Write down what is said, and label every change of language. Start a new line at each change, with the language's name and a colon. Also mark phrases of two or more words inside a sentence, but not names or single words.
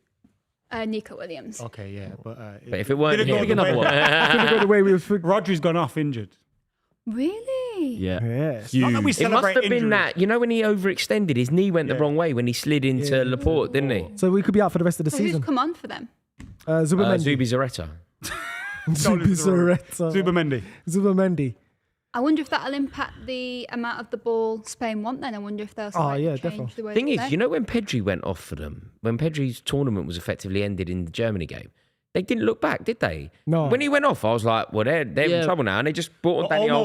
English: Nico Williams. Okay, yeah, but But if it weren't didn't go him, the another way- one. Couldn't go the way we were. Rodri's gone off injured. Really? Yeah. Yes. Not that we Huge. it must celebrate have been injuries. that. You know when he overextended, his knee went the Yeah. wrong way when he slid into Laporte, didn't he? So we could be out for the rest of the So who's season. come on for them? Zubamendi. Zubi Zareta. Zubi Zareta. Zubamendi. Zubamendi. I wonder if that'll impact the amount of the ball Spain want then. I wonder if they'll slightly yeah, change definitely. the way Thing they is, play. you know when Pedri went off for them, when Pedri's tournament was effectively ended in the Germany game, they didn't look back, did they? No. When he went off, I was like, well, they're in trouble now, and they just brought on Danny